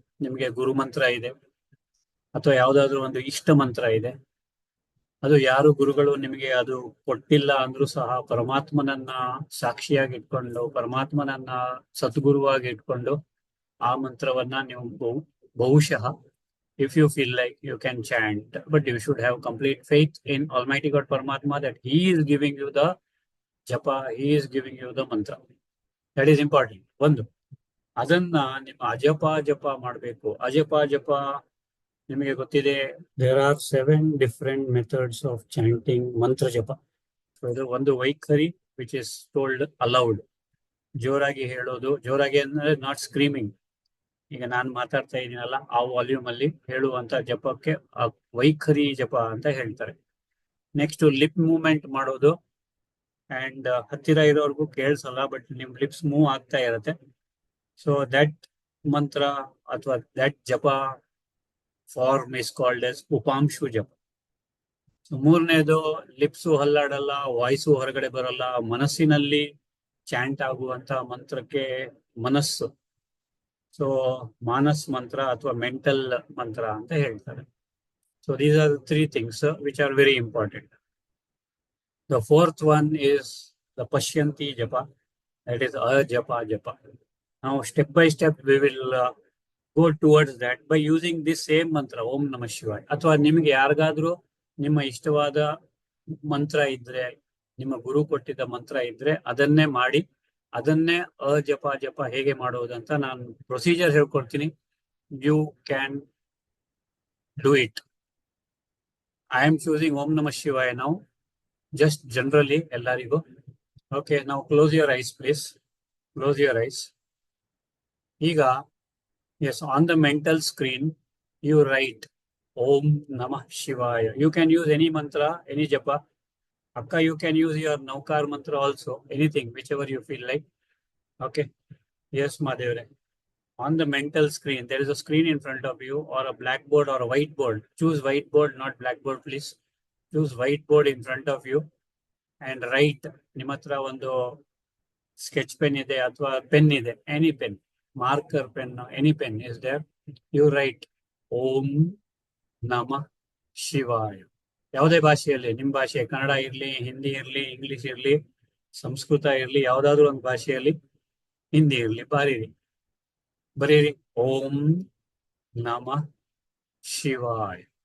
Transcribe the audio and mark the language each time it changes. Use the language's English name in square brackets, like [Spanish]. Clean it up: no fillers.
[Kannada] ನಿಮಗೆ ಗುರು ಮಂತ್ರ ಇದೆ ಅಥವಾ ಯಾವುದಾದ್ರೂ ಒಂದು ಇಷ್ಟ ಮಂತ್ರ ಇದೆ. ಅದು ಯಾರು ಗುರುಗಳು ನಿಮಗೆ ಅದು ಕೊಟ್ಟಿಲ್ಲ ಅಂದ್ರೂ ಸಹ ಪರಮಾತ್ಮನನ್ನ ಸಾಕ್ಷಿಯಾಗಿ ಇಟ್ಕೊಂಡು, ಪರಮಾತ್ಮನನ್ನ ಸದ್ಗುರುವಾಗಿ ಇಟ್ಕೊಂಡು ಆ ಮಂತ್ರವನ್ನ ನೀವು ಬಹುಶಃ [English] if you feel like you can chant, but you should have complete faith in Almighty God Paramatma that He is giving you the japa, He is giving you the mantra. That is important. [Kannada] ಒಂದು ಅದನ್ನ ನಿಮ್ಮ ಅಜಪ ಜಪ ಮಾಡಬೇಕು. ಅಜಪ ಜಪ ನಿಮಗೆ ಗೊತ್ತಿದೆ, [English] There are 7 different methods of chanting mantra japa. [Kannada] ಇದು ಒಂದು ವೈಖರಿ [English] Which is told aloud. [Kannada] ಜೋರಾಗಿ ಹೇಳೋದು, ಜೋರಾಗಿ ಅಂದ್ರೆ [English] Not screaming. [Kannada] ಈಗ ನಾನು ಮಾತಾಡ್ತಾ ಇದ್ದೀನಲ್ಲ ಆ ವಾಲ್ಯೂಮ್ ಅಲ್ಲಿ ಹೇಳುವಂತ ಜಪಕ್ಕೆ ವೈಖರಿ ಜಪ ಅಂತ ಹೇಳ್ತಾರೆ. ನೆಕ್ಸ್ಟ್ ಲಿಪ್ ಮೂವ್ಮೆಂಟ್ ಮಾಡೋದು, ಅಂಡ್ ಹತ್ತಿರ ಇರೋರ್ಗು ಕೇಳಿಸಲ್ಲ, ಬಟ್ ನಿಮ್ ಲಿಪ್ಸ್ ಮೂವ್ ಆಗ್ತಾ ಇರತ್ತೆ. [English] So that mantra ಅಥವಾ that japa form is called as upamshu japa. [Kannada] ಮೂರನೇದು ಲಿಪ್ಸು ಹಲ್ಲಾಡಲ್ಲ, ವಾಯ್ಸು ಹೊರಗಡೆ ಬರಲ್ಲ, ಮನಸ್ಸಿನಲ್ಲಿ ಚಾಂಟ್ ಆಗುವಂತ ಮಂತ್ರಕ್ಕೆ ಮನಸ್ಸು, ಸೊ ಮಾನಸ್ ಮಂತ್ರ ಅಥವಾ ಮೆಂಟಲ್ ಮಂತ್ರ ಅಂತ ಹೇಳ್ತಾರೆ. [English] So these are 3 things which are very important. The fourth one is the Pashyanti japa, that is ajapa japa. Now step by step we will go towards that by using this same mantra, Om Namah Shivaya. [Kannada] ಅಥವಾ ನಿಮಗೆ ಯಾರಿಗಾದ್ರೂ ನಿಮ್ಮ ಇಷ್ಟವಾದ ಮಂತ್ರ ಇದ್ರೆ, ನಿಮ್ಮ ಗುರು ಕೊಟ್ಟಿದ್ದ ಮಂತ್ರ ಇದ್ರೆ ಅದನ್ನೇ ಮಾಡಿ. ಅದನ್ನೇ ಅಜಪ ಜಪ ಹೇಗೆ ಮಾಡುವುದಂತ ನಾನು ಪ್ರೊಸೀಜರ್ ಹೇಳ್ಕೊಡ್ತೀನಿ. [English] You can do it. I am choosing Om Namah Shivaya [Kannada] ನಾವು, [English] just generally [Kannada] ಎಲ್ಲರಿಗೂ. [English] Okay, now close your eyes please. Close your eyes. [Kannada] ಈಗ [English] yes, on the mental screen you write Om Namah Shivaya. You can use any mantra, any japa. Akka, you can use your Naukar mantra also, anything, whichever you feel like. Okay. Yes, Madhavre. On the mental screen, there is a screen in front of you, or a blackboard or a whiteboard. Choose whiteboard, not blackboard, please. Choose whiteboard in front of you and write. [Kannada] ನಿಮ್ಮ ಹತ್ರ ಒಂದು sketch pen ಇದೆ ಅಥವಾ pen ಇದೆ, any pen, marker pen, [English] Any pen is there. You write Om Namah Shivaya. [Kannada] ಯಾವುದೇ ಭಾಷೆಯಲ್ಲಿ, ನಿಮ್ಮ ಭಾಷೆ ಕನ್ನಡ ಇರಲಿ, ಹಿಂದಿ ಇರಲಿ, ಇಂಗ್ಲಿಷ್ ಇರಲಿ, ಸಂಸ್ಕೃತ ಇರಲಿ, ಯಾವುದಾದ್ರೂ ಒಂದು ಭಾಷೆಯಲ್ಲಿ, ಹಿಂದಿ ಇರಲಿ, ಬರೀರಿ ಓಂ ನಮಃ ಶಿವಾಯ.